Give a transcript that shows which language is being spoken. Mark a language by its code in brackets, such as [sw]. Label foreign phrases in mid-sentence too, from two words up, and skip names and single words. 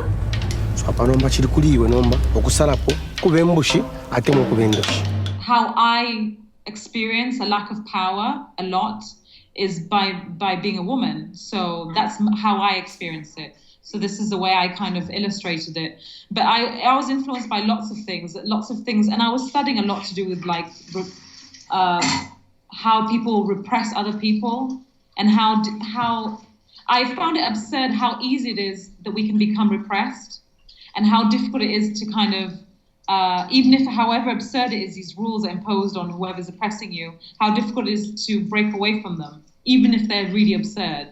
[nyn] apa nomba kiri kuliiwe nomba okusalapo kuba embushi ate mukuba endoshi. [en] How I experience a lack of power a lot is by being a woman. So that's how I experience it. So this is the way I kind of illustrated it. But I was influenced by lots of things, and I was studying a lot to do with like how people repress other people, and how I found it absurd how easy it is that we can become repressed, and how difficult it is to kind of even if, however absurd it is, these rules are imposed on whoever's oppressing you, how difficult it is to break away from them, even if they're really absurd.